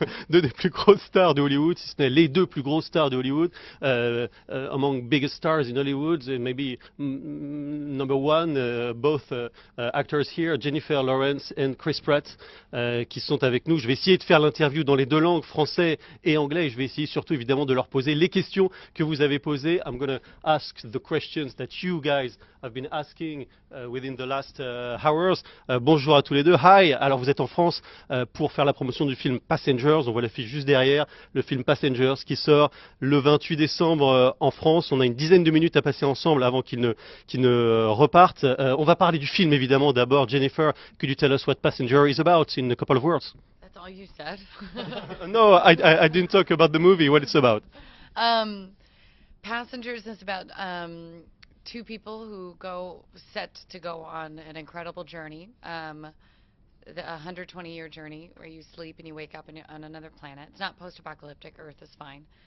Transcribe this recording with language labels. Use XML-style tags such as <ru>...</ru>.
<fr>Deux des plus grosses stars de Hollywood, si ce n'est les deux plus grosses stars de Hollywood,</fr> <en>among biggest stars in Hollywood, and maybe number one, both actors here,</en> <fr>Jennifer Lawrence and Chris Pratt, qui sont avec nous. Je vais essayer de faire l'interview dans les deux langues, français et anglais, et je vais essayer surtout évidemment de leur poser les questions que vous avez posées.</fr> <en>I'm going to ask the questions that you guys have been asking within the last hours.</en> <fr>Bonjour à tous les deux. Hi. Alors vous êtes en France pour faire la promotion du film Passengers. On voit l'affiche juste derrière, le film Passengers qui sort le 28 décembre en France. On a une dizaine de minutes à passer ensemble avant qu'il ne reparte. On va parler du film évidemment.</fr> <en>D'abord, Jennifer, could you tell us what Passenger is about in a couple of words? That's all you said. No, I didn't talk about the movie. What it's about? Passengers is about two people who set to go on an incredible journey, a 120-year journey where you sleep and you wake up on another planet. It's not post-apocalyptic. Earth is fine.</en>